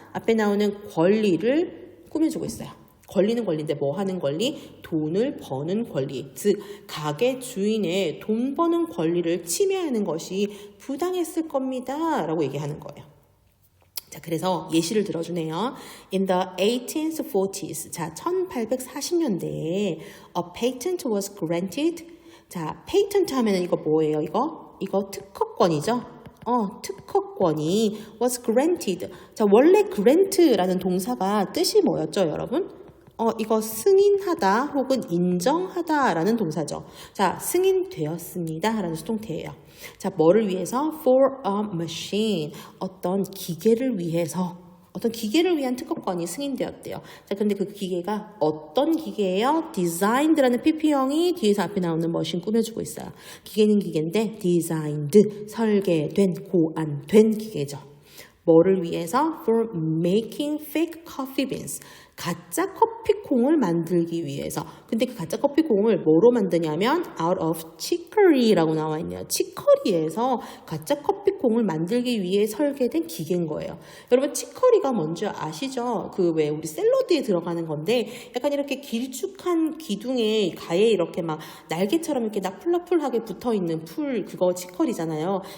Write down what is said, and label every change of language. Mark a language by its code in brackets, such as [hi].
[ko] 앞에 나오는 권리를 꾸며주고 있어요. 권리는 권리인데 뭐 하는 권리? 돈을 버는 권리. 즉, 가게 주인의 돈 버는 권리를 침해하는 것이 부당했을 겁니다. 라고 얘기하는 거예요. 자, 그래서 예시를 들어주네요. [en] In the 1840s, [ko] 자, 1840년대에 [en] a patent was granted. [ko] 자, 페이턴트 하면은 이거 뭐예요? 이거 특허권이죠? 특허권이 was granted. 자, 원래 grant라는 동사가 뜻이 뭐였죠, 여러분? 이거 승인하다 혹은 인정하다라는 동사죠. 자, 승인되었습니다. 라는 수동태예요. 자, 뭐를 위해서? [en] For a machine. [ko] 어떤 기계를 위한 특허권이 승인되었대요. 자, 근데 그 기계가 어떤 기계예요? designed라는 PP형이 뒤에서 앞에 나오는 머신 꾸며주고 있어요. 기계는 기계인데 designed, 설계된, 고안된 기계죠. 뭐를 위해서? [en] For making fake coffee beans. [ko] 가짜 커피콩을 만들기 위해서. 근데 그 가짜 커피콩을 뭐로 만드냐면 out of chicory라고 나와 있네요. 치커리에서 가짜 커피콩을 만들기 위해 설계된 기계인 거예요. 여러분, 치커리가 뭔지 아시죠? 그 왜 우리 샐러드에 들어가는 건데 약간 이렇게 길쭉한 기둥에 가에 이렇게 막 날개처럼 이렇게 나풀나풀하게 붙어있는 풀, 그거 치커리잖아요.